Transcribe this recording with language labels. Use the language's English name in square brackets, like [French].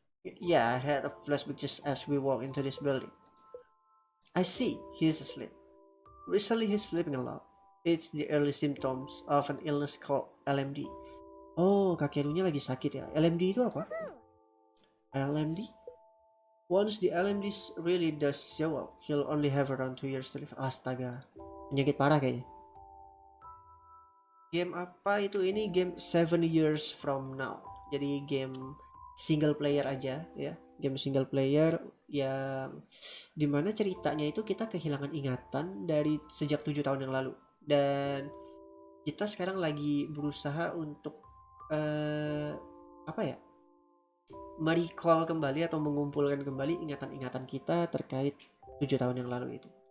[English] Yeah, I had a flashback just as we walked into this building. I see, he's asleep. Recently he's sleeping a lot. It's the early symptoms of an illness called LMD. [Indonesian] Oh, Kakerunya lagi sakit ya. LMD itu apa? LMD? [English] Once the LMD really does show up, he'll only have around 2 years to live. [Indonesian] Astaga, penyakit parah kayaknya. Game apa itu? Ini game [English] 7 years from now. [Indonesian] Jadi game single player aja ya. Game single player yang dimana ceritanya itu kita kehilangan ingatan dari sejak 7 tahun yang lalu. Dan kita sekarang lagi berusaha untuk apa ya? Merecall kembali atau mengumpulkan kembali ingatan-ingatan kita terkait 7 tahun yang lalu itu.